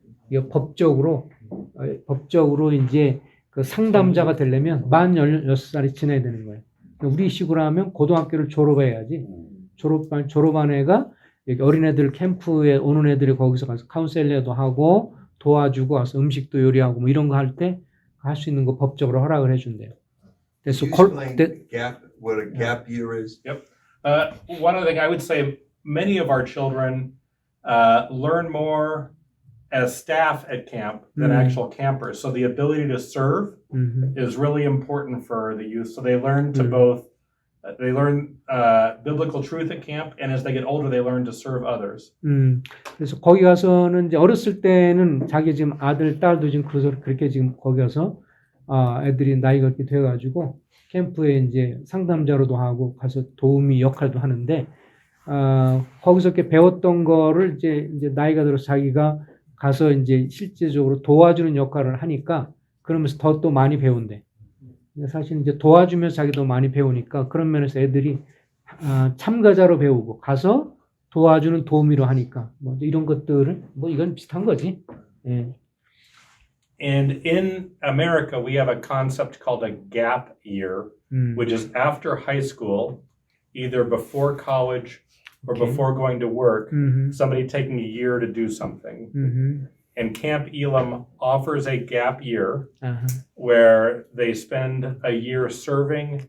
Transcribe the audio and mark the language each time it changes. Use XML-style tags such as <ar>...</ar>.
<ko>이게 법적으로 이제 그 상담자가 되려면 만 16살이 지나야 되는 거예요. 우리 식으로 하면 고등학교를 졸업해야지. 졸업한 애가 여기 어린애들 캠프에 오는 애들이 거기서 가서 카운셀러도 하고 도와주고 와서 음식도 요리하고 뭐 이런 거 할 때 할 수 있는 거 법적으로 허락을 해준대요. 그래서</ko> <en>Can you explain gap, what a gap year is? One other thing I would say, many of our children learn more as staff at camp than actual campers. So the ability to serve is really important for the youth. So they learn to both, they learn biblical truth at camp, and as they get older, they learn to serve others.</en> <ko>그래서 거기 가서는 이제 어렸을 때는 자기 지금 아들, 딸도 지금 그렇게 지금 거기 가서 애들이 나이가 이렇게 돼가지고 캠프에 이제 상담자로도 하고 가서 도우미 역할도 하는데 거기서 이렇게 배웠던 거를 이제 나이가 들어서 자기가 가서 이제 실제적으로 도와주는 역할을 하니까 그러면서 더 또 많이 배운대. 사실 이제 도와주면서 자기도 많이 배우니까 그런 면에서 애들이 참가자로 배우고 가서 도와주는 도우미로 하니까 뭐 이런 것들을 뭐 이건 비슷한 거지. 예.</ko> <en>And in America, we have a concept called a gap year, which is after high school, either before college or before going to work, somebody taking a year to do something. And Camp Elam offers a gap year where they spend a year serving</en>